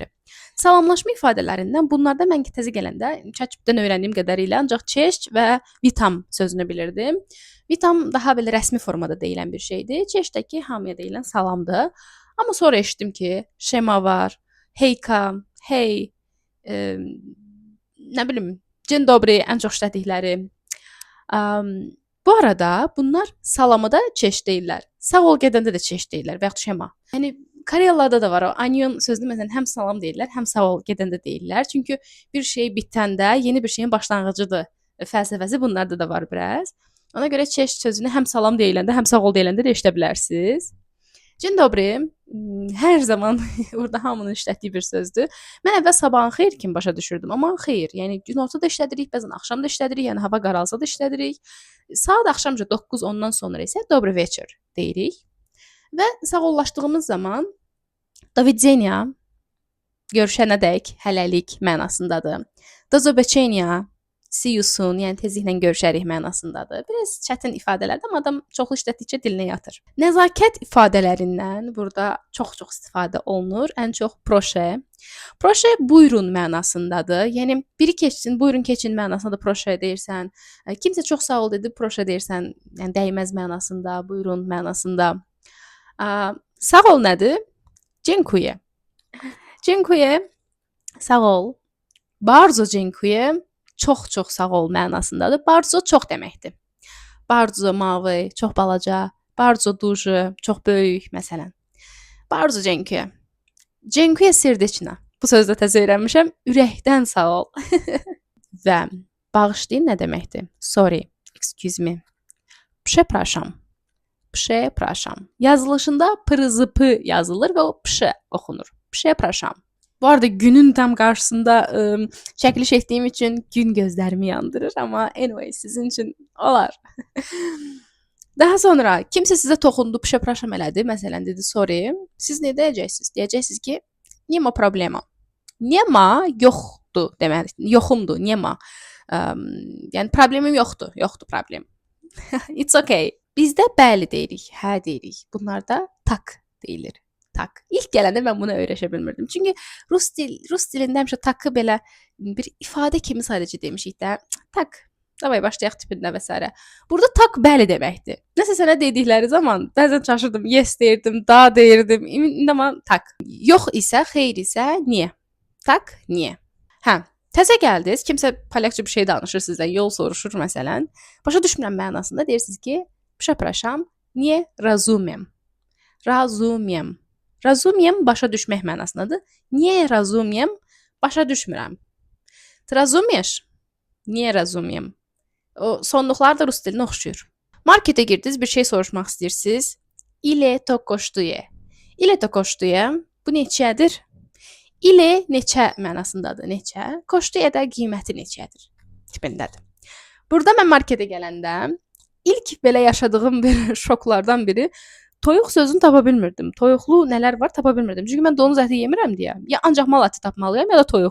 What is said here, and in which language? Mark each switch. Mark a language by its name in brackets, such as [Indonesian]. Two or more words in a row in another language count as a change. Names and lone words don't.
[Azerbaijani] Salamlaşma ifadələrindən bunlarda mən ki təzə gələndə ChatGPT-dən öyrəndiyim qədərilə ancaq çeşt və vitam sözünü bilirdim. Vitam daha belə rəsmi formada deyilən bir şeydir. Çeştdəki hamıya deyilən salamdır. Amma sonra eşitdim ki, şema var, heyka, hey, nə bilim, [Polish] dzień dobry [Azerbaijani] ən çox işlətdikləri. Bu arada bunlar salamı da çeşt deyirlər. Sağ ol gedəndə də çeşt deyirlər və yaxud şema. Yəni Koreyalılarda da var o onion sözünü məsələn həm salam deyirlər, həm sağ ol gedəndə deyirlər. Çünki bir şey bitəndə yeni bir şeyin başlanğıcıdır. Fəlsəfəsi bunlarda da var biraz. Ona görə çeşt sözünü həm salam deyiləndə, həm sağ ol deyiləndə də eşidə bilərsiniz. [Polish] Dzień dobry. [Azerbaijani] Hər zaman burada hamının işlətdiyi bir sözdür. Mən əvvəl sabahın xeyir kimi başa düşürdüm, amma xeyr. Yəni günorta da işlədirik, bəzən axşam da işlədirik, yəni hava qaralsa da işlədirik. Saat axşamca 9-10-dan sonra isə [Russian] добрый вечер [Azerbaijani] deyirik. Və sağollaşdığımız zaman [Russian] до свидания [Azerbaijani] görüşənədək hələlik mənasındadır. [Polish] Do zobaczenia [English] see you soon, [Azerbaijani] yəni tezliklə görüşərik mənasındadır. Biraz çətin ifadələrdir, amma adam çoxlu işlətdikcə dilinə yatır. Nəzakət ifadələrindən burada çox-çox istifadə olunur. Ən çox proşe. Proşe buyurun mənasındadır. Yəni biri keçsin, buyurun keçin mənasında proşe deyirsən. Kimsə çox sağ ol dedi, proşe deyirsən, yəni dəyməz mənasında, buyurun mənasında. Sağ ol nədir? [Polish] Dziękuję. Dziękuję. [Azerbaijani] Sağ ol. [Polish] Bardzo dziękuję. [Azerbaijani] Çox-çox sağ ol mənasındadır. Bardzo çox deməkdir. [Polish] Bardzo mały, [Azerbaijani] çox balaca, [Polish] bardzo duży, [Azerbaijani] çox böyük məsələn. [Polish] Bardzo dziękuję. Dziękuję serdecznie. [Azerbaijani] Bu sözdə təzə öyrənmişəm. Ürəkdən sağ ol. Və bağışlayın nə deməkdir? [English] Sorry, excuse me. [Polish] Przepraszam. Przepraszam. [Azerbaijani] Yazılışında pırızıpı yazılır və o pşe oxunur. Przepraszam. Bu arada günün tam qarşısında çəkiliş etdiyim üçün gün gözlərimi yandırır, amma anyway sizin üçün olar. Daha sonra kimsə sizə toxundu, przepraszam elədi, məsələn dedi sorry. Siz nə deyəcəksiniz? Deyəcəksiniz ki, [Polish] nie ma problema. Nie ma [Azerbaijani] yoxdur deməli, yoxumdur, [Polish] nie ma. [Azerbaijani] Yəni problemim yoxdur, yoxdur problem. [English] It's okay. [Azerbaijani] Bizdə bəli deyirik, hə deyirik. Bunlarda tak deyilir. Tak. İlk gələndə mən bunu öyrəşə bilmirdim. Çünki rus dilində həmişə takı belə bir ifadə kimi sadəcə demişik də. Tak. Davay başlayaq tipində və s. Burada tak bəli deməkdir. Nəsə sənə dedikləri zaman bəzən çaşırdım, yes deyirdim, da deyirdim. İndi amma tak. Yox isə, xeyr isə niyə? Tak, niyə? Hə, təzə gəldiniz, kimsə polyakça bir şey danışır sizdən, yol soruşur məsələn. Başa düşmürəm mənasında deyirsiniz ki, [Polish] przepraszam, nie rozumiem. Rozumiem. Rozumiem [Azerbaijani] başa düşmək mənasındadır. [Polish] Nie rozumiem, [Azerbaijani] başa düşmürəm. [Polish] Ty rozumiesz? Nie rozumiem. [Azerbaijani] O sonluqlar da rus dilinə oxşuyur. Marketə girdiniz, bir şey soruşmaq istəyirsiniz. [Polish] Ile to kosztuje? Ile to kosztuje? [Azerbaijani] Bu neçədir? Ile neçə mənasındadır, neçə. Kosztuje da qiyməti neçədir tipindədir. Burada mən marketə gələndə ilk belə yaşadığım bir şoklardan biri toyuq sözünü tapa bilmirdim. Toyuqlu nələr var tapa bilmirdim. Çünki mən donuz əti yemirəm deyə. Ya ancaq mal əti tapmalıyam ya da toyuq.